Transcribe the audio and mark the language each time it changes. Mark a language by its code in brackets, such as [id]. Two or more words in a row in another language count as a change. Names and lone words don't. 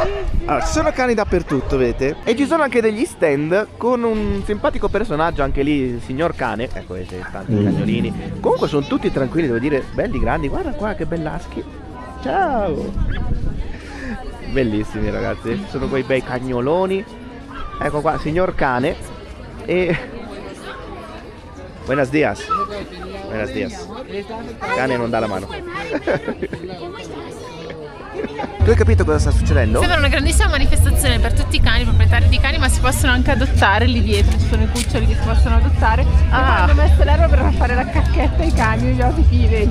[it] allora, ci sono cani dappertutto, vedete? E ci sono anche degli stand con un simpatico personaggio, anche lì, il signor cane. Ecco, vedete, tanti cagnolini. Comunque sono tutti tranquilli, devo dire, belli grandi. Guarda qua che bellaschi. Ciao. Bellissimi ragazzi, sono quei bei cagnoloni. Ecco qua, signor cane. E [es] Buenos días. Buenos días. [it] Il cane non dà la mano. Tu hai capito cosa sta succedendo? Sembra una grandissima manifestazione per tutti i cani, proprietari di cani, ma si possono anche adottare lì dietro, ci sono i cuccioli che si possono adottare. Hanno messo l'erba per fare la cacchetta ai cani, gli osi vedi.